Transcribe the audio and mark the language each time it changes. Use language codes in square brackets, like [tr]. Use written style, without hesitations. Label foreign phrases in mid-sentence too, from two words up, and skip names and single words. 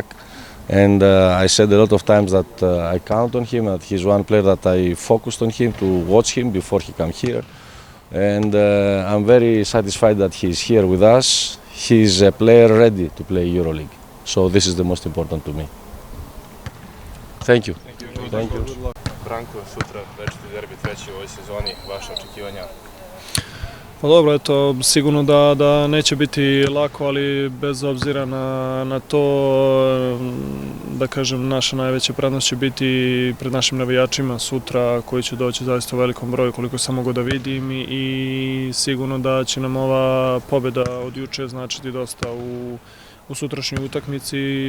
[en] And I said a lot of times that I count on him, that he's one player that I focused on him to watch him before he come here. And I'm very satisfied that he's here with us. He's a player ready to play EuroLeague. So this is the most important to me. Thank you. Thank you. [sr] Branko, sutra večiti derbi, 3. u ovoj sezoni, vaše očekivanja? Pa dobro, eto, sigurno da neće biti lako, ali bez obzira na to, da kažem, naša najveća prednost će biti pred našim navijačima sutra, koji će doći zaista u velikom broju, koliko sam mogao da vidim, i sigurno da će nam ova pobjeda od juče značiti dosta u sutrašnjoj utakmici.